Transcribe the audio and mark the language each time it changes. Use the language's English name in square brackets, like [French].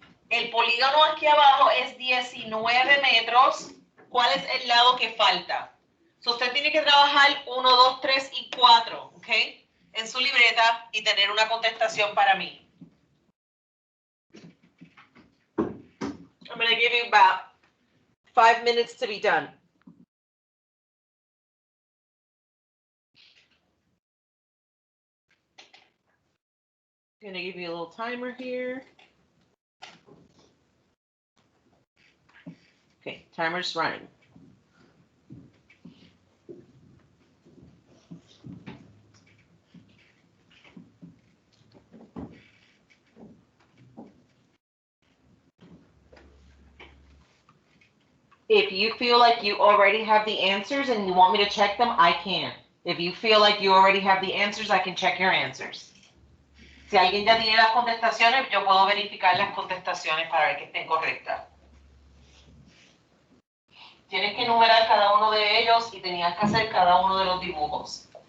[Spanish] El polígono aquí abajo es 19 metros. ¿Cuál es el lado que falta? So usted tiene que trabajar 1, 2, 3 y 4, ¿ok? En su libreta y tener una contestación para mí. [English] I'm going to give you about 5 minutes to be done. I'm going to give you a little timer here. Okay, timer's running. If you feel like you already have the answers and you want me to check them, I can. If you feel like you already have the answers, I can check your answers. [Spanish] Si alguien ya tiene las contestaciones, yo puedo verificar las contestaciones para ver que estén correctas. Tienes que enumerar cada uno de ellos y tenías que hacer cada uno de los dibujos.